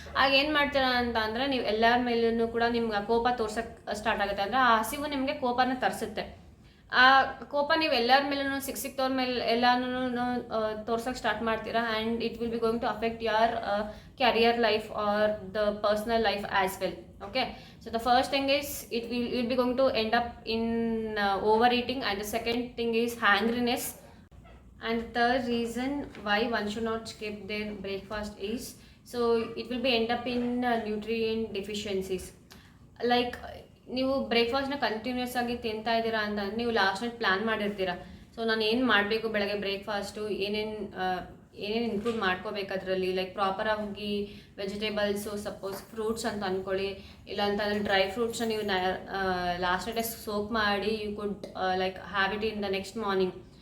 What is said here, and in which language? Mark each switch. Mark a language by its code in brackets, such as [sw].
[kn] ಆಗ ಏನು ಮಾಡ್ತೀರಾ ಅಂತ ಅಂದರೆ, ನೀವು ಎಲ್ಲರ ಮೇಲೂ ಕೂಡ ನಿಮ್ಗೆ ಆ ಕೋಪ ತೋರ್ಸೋಕ್ಕೆ ಸ್ಟಾರ್ಟ್ ಆಗುತ್ತೆ. ಅಂದರೆ ಆ ಹಸಿವು ನಿಮಗೆ ಕೋಪನ ತರಿಸುತ್ತೆ. ಆ ಕೋಪ ನೀವು ಎಲ್ಲರ ಮೇಲೂ ಸಿಕ್ತವ್ರ ಮೇಲೆ ಎಲ್ಲಾನು ತೋರ್ಸೋಕೆ ಸ್ಟಾರ್ಟ್ ಮಾಡ್ತೀರಾ, [en] And it will be going to affect your career life or the personal life as well. Okay, so the first thing is you'll be going to end up in overeating, and the second thing is hungriness, and the third reason why one should not skip their breakfast is, so it will be end up in nutrient deficiencies. [kn] Like ನೀವು ಬ್ರೇಕ್ಫಾಸ್ಟ್ನ continuous ಆಗಿ ತಿಂತಾ ಇದ್ದೀರಾ ಅಂತ ನೀವು last night plan ಮಾಡಿರ್ತೀರ. So ನಾನು ಏನು ಮಾಡಬೇಕು ಬೆಳಗ್ಗೆ ಬ್ರೇಕ್ಫಾಸ್ಟು, ಏನೇನು ಇನ್ಕ್ಲೂಡ್ ಮಾಡ್ಕೋಬೇಕು ಅದರಲ್ಲಿ, ಲೈಕ್ ಪ್ರಾಪರಾಗಿ ವೆಜಿಟೇಬಲ್ಸು, ಸಪೋಸ್ ಫ್ರೂಟ್ಸ್ ಅಂತ ಅಂದ್ಕೊಳ್ಳಿ, ಇಲ್ಲ ಅಂತಂದರೆ ಡ್ರೈ ಫ್ರೂಟ್ಸ್ನ ನೀವು ಲಾಸ್ಟ್ ನೈಟೇ ಸೋಕ್ ಮಾಡಿ [en] You could like have it in the next morning.